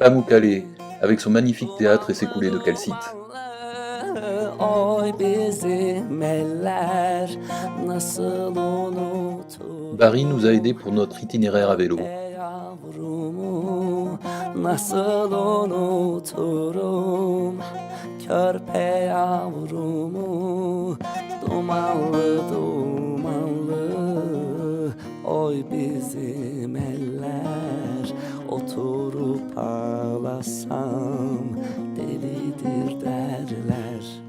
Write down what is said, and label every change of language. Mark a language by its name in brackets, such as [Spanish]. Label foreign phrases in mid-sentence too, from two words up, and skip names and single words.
[French] Pamukkale, avec son magnifique théâtre et ses coulées de calcite. [Turkish] Oy bizim eller nasıl unutur. [French] Barry nous a aidés pour notre itinéraire à vélo. [Turkish] Yavrumu nasıl unuturum. Körpe yavrumu dumanlı dumanlı. Oy bizim eller oturup ağlasam delidir derler.